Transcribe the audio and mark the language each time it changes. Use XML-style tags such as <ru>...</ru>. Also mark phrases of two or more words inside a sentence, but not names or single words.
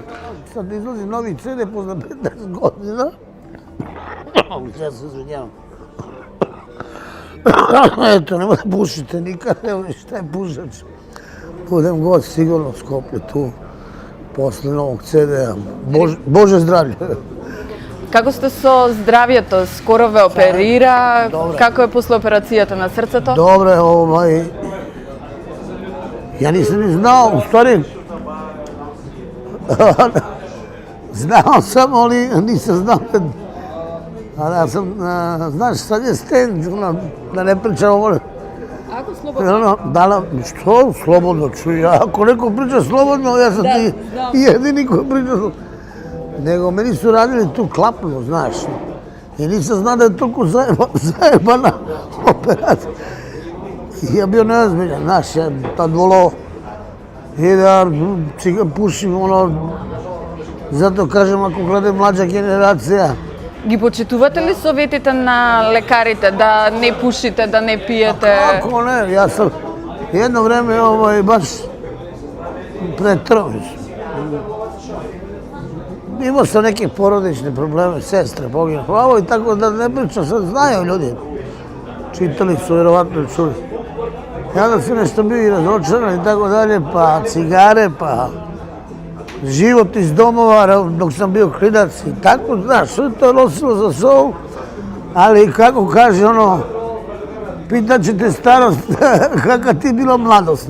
<sr>Sad izlazi novi CD posle 15 godina. Ja se izvinjavam. Eto, nemoj da pušite nikad, evo šta je pušač. Budem gost sigurno u Skoplje tu, posle novog CD-a. Bože zdravlje.</sr> <mk>Како сте со здравјето? Скоро ве оперира. Добре. Како е после операцијата на срцето?</mk> <sr>Dobro je, ja nisam ni znao, u stvari, znao sam, ali nisam znao ali ja sam, znaš, sad je stand, da ne pričam ovo. Ako slobodno. Što slobodno čuj, ako neko priča slobodno, ja sam ti jedini koji priča slobodno. Nego meni su radili tu klapnu, znaš. I nisam znao da je toliko zajebana operacija. Ja bio neozbiljan, znaš, ja tad volao i da pušim, zato kažem, ako gledam mlađa generacija.</sr> <mk>Ги почитувате ли советите на лекарите да не пушите, да не пиете?</mk> <sr>Kako ne, ja sam jedno vreme baš pretrao. Imao sam neke porodične probleme, sestre, poginule, i tako da ne pričam, sad znaju ljudi. Čitali su, vjerovatno čuli. Ja da sam nešto bio i razočaran i tako dalje, pa cigare, pa život iz domova dok sam bio klinac i tako, znaš, sve to je nosilo za sobom, ali kako kaže pitat će te starost kakva ti bila mladost.</sr>